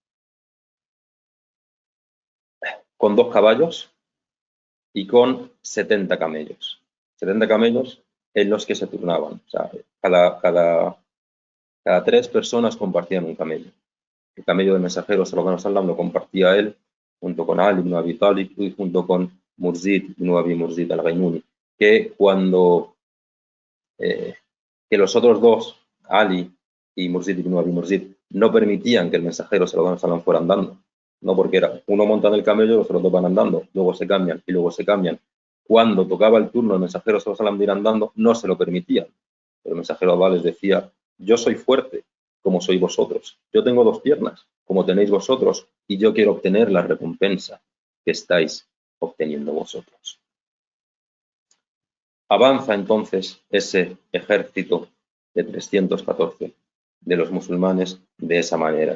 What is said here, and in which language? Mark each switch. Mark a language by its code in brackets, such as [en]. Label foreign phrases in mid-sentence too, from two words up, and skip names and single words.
[es] Con 2 caballos y con 70 camellos. 70 camellos en los que se turnaban. O sea, cada 3 personas compartían un camello. El camello del mensajero [ar] صلى الله عليه وسلم [es] lo compartía él junto con Ali ibn Abi Talib y junto con Murzid ibn Abi Murzid al-Ghainuni, que cuando que los otros dos, Ali y Murzid ibn Abi Murzid, no permitían que el mensajero [ar] صلى الله عليه وسلم [es] fuera andando. No, porque era uno monta en el camello, los otros dos van andando, luego se cambian y luego se cambian. Cuando tocaba el turno el mensajero [ar] صلى الله عليه وسلم [es] de ir andando, no se lo permitían. Pero el mensajero Abba les decía: yo soy fuerte como sois vosotros. Yo tengo 2 piernas como tenéis vosotros, y yo quiero obtener la recompensa que estáis obteniendo vosotros. Avanza entonces ese ejército de 314 de los musulmanes de esa manera.